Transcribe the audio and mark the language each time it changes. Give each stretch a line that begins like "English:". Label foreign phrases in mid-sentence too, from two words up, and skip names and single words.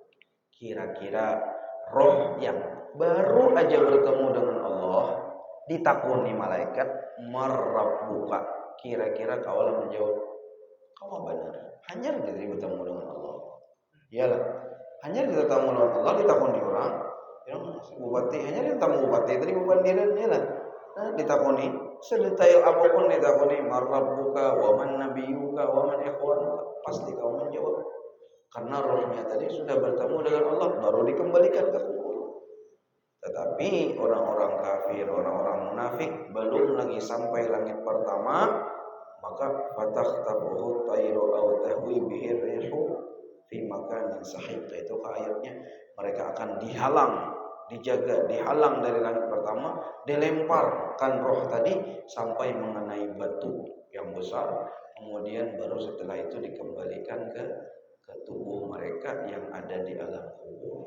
Indonesian: Kira-kira roh yang baru aja bertemu dengan Allah ditakuni malaikat, marabbuka, kira-kira kaulah menjawab, kau benar, hanya kita bertemu dengan Allah. Iyalah, hanya kita bertemu dengan Allah ditakuni orang, yang bupati hanya ditemu bupati tadi bubandiran iyalah. Nah, ditakuni sedetail apapun, ditakuni
Arabic: من ربك ومن نبيك ومن إخوانك,
Indonesian: pasti kau menjawab. Karena rohnya tadi sudah bertemu dengan Allah, baru dikembalikan ke kubur. Tetapi orang-orang kafir, orang-orang munafik belum lagi sampai langit pertama, maka
Arabic: فتخطفه الطير أو تهوي به الريح في مكان سحيق.
Indonesian: Itu ayatnya, mereka akan dihalang dari langit pertama, dilemparkan roh tadi sampai mengenai batu yang besar, kemudian baru setelah itu dikembalikan ke tubuh mereka yang ada di alam kubur.